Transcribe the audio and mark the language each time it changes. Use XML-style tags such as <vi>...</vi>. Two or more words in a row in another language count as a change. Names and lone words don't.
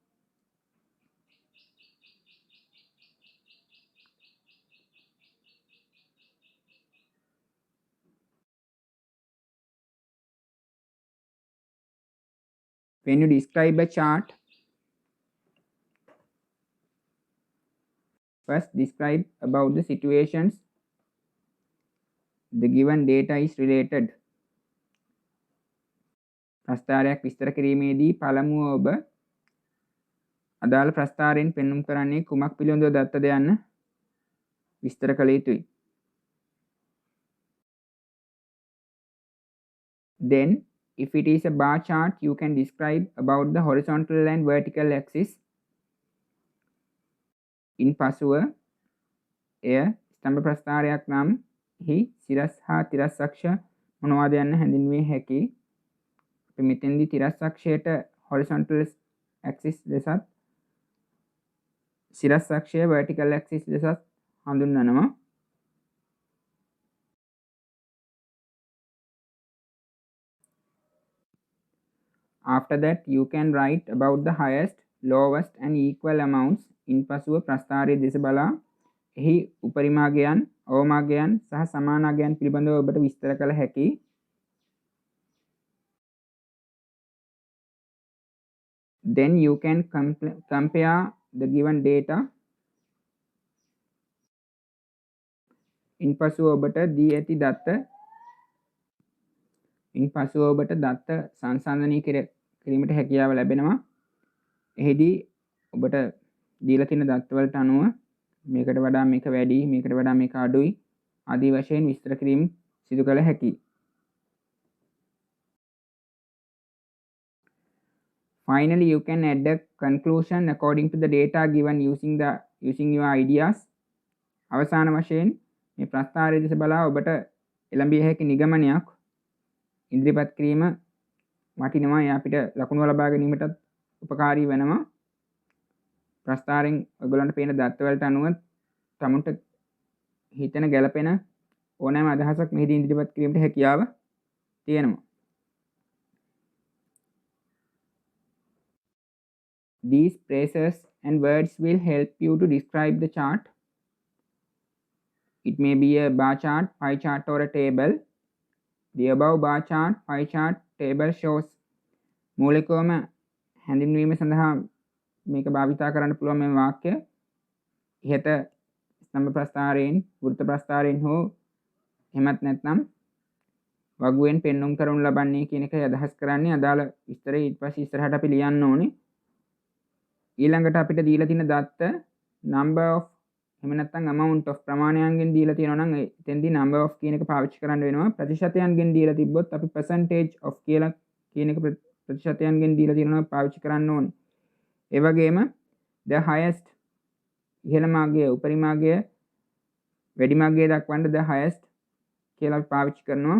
<en>When you describe a chart, first describe about the situations the given data is related.</en> <si>ප්‍රස්ථාරයක් විස්තර කිරීමේදී පළමුව ඔබ අදාළ ප්‍රස්ථාරයෙන් පෙන්눔 කරන්නේ කුමක් පිළිබඳව දත්තද යන්න විස්තර කළ යුතුයි.</si> <en>Then, if it is a bar chart, you can describe about the horizontal and vertical axis.</en> <si>In පසුව එය ස්තම්භ ප්‍රස්ථාරයක් නම් හි සිරස් හා තිරස් අක්ෂ මොනවාද යන්න හැඳින්විය හැකි. අපි මෙතෙන්දී තිරස් අක්ෂයට</si> <en>horizontal axis</en> <si>ලෙසත් සිරස් අක්ෂය</si> <en>vertical axis</en> <si>ලෙසත් හඳුන්වනවා.</si> <en>After that, you can write about the highest, lowest and equal amounts.</en> <si>in පසුව ප්‍රස්ථාරයේ දෙස බලා එහි උපරිමාගයන්, අවමාගයන් සහ සමානාගයන් පිළිබඳව ඔබට විස්තර කළ හැකි.</si> <en>Then you can compare the given data.</en> <si>in පසුව ඔබට දී ඇති දත්ත සංසන්දනය කිරීමට හැකියාව ලැබෙනවා. එහිදී ඔබට දීලා තියෙන දත්තවලට අනුව මේකට වඩා මේක වැඩි, මේකට වඩා මේක අඩුයි ආදී වශයෙන් විස්තර කිරීම සිදු කළ හැකියි. Finally, you can add a conclusion according to the data given using your ideas. අවසාන වශයෙන් මේ ප්‍රස්ථාරය දෙස බලා ඔබට එළඹිය හැකි නිගමනයක් ඉදිරිපත් කිරීම වටිනවා. එය අපිට ලකුණු ලබා ගැනීමටත් උපකාරී වෙනවා. ප්‍රස්ථාරයෙන් ඔයගොල්ලන්ට පේන දත්තවලට අනුව තමුන්ට හිතෙන ගැළපෙන ඕනෑම අදහසක් මෙහිදී ඉදිරිපත් කිරීමට හැකියාව තියෙනවා.</si> <en>These phrases and words will help you to describe the chart. It may be a bar chart, pie chart or a table. The above bar chart, pie chart, table shows</en> <si>මූලිකවම හැඳින්වීම සඳහා මේක භාවිතා කරන්න පුළුවන් මේ වාක්‍ය ඉහත ස්තම්භ ප්‍රස්ථාරයෙන්, වෘත්ත ප්‍රස්ථාරයෙන් හෝ එහෙමත් නැත්නම් වගුවෙන් පෙන්눔 කරනු ලබන්නේ කියන එකයි අදහස් කරන්නේ. අදාළ විස්තරය ඊට පස්සේ ඉස්සරහට අපි ලියන්න ඕනේ. ඊළඟට අපිට දීලා තියෙන දත්ත</si> <en>number of</en> <si>එහෙම නැත්නම්</si> <en>amount of</en> <si>ප්‍රමාණයන්ගෙන් දීලා තියෙනවා නම් එතෙන්දී</si> <en>number of</en> <si>කියන එක පාවිච්චි කරන්න වෙනවා. ප්‍රතිශතයන්ගෙන් දීලා තිබ්බොත් අපි</si> <en>percentage of</en> <si>කියලා කියන එක ප්‍රතිශතයන්ගෙන් දීලා තියෙනවා පාවිච්චි කරන්න ඕනේ. ඒ වගේම</si> <en>the highest</en> <si>ඉහළම අගය, උපරිම අගය, වැඩිම අගය දක්වන්න</si> <en>the highest</en> <si>කියලා අපි පාවිච්චි කරනවා.</si>